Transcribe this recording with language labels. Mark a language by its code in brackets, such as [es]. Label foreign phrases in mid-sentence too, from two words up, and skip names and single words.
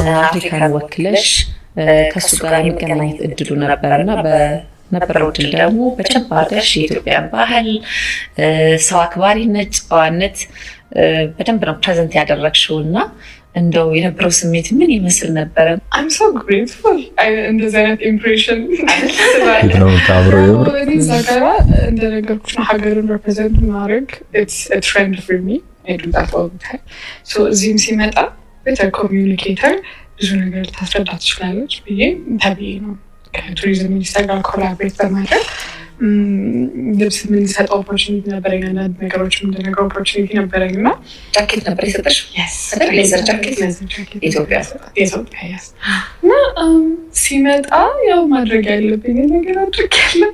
[am] አፍሪካን ወክለሽ ከእሱ ጋር የሚገናኘት እድሉ ነበርና በነበረው እድል ደግሞ በደንብ አድርገሽ የኢትዮጵያን ባህል፣ ሰው አክባሪነት፣ ጨዋነት በደንብ ነው ፕሬዘንት ያደረግሽው እና እንደው የነበረው ስሜት ምን ይመስል ነበረ? [en] I'm so grateful [am] እንደዚህ አይነት ኢምፕሬሽን ነው ታብሮ የምር እንደነገርኩሽ ሀገርን ሪፕሬዘንት ማድረግ [en] it's a trend for me. I do that all the time. [am] So እዚህም ሲመጣ [en] better communicator [am] ብዙ ነገር ታስረዳ ትችላለች ብዬ ተብዬ ነው ከቱሪዝም ሚኒስቴር ጋር ኮላቦሬት በማድረግ ልብስ የምንሰጠው ኦፖርቹኒቲ ነበረኝ። አንዳንድ ነገሮች የምንደረገው ኦፖርቹኒቲ ነበረኝ እና ጃኬት ነበር የሰጠሽ? [en] leather jacket [am] ኢትዮጵያ እና ሲመጣ ያው ማድረግ ያለብኝ ነገር አድርጌያለሁ።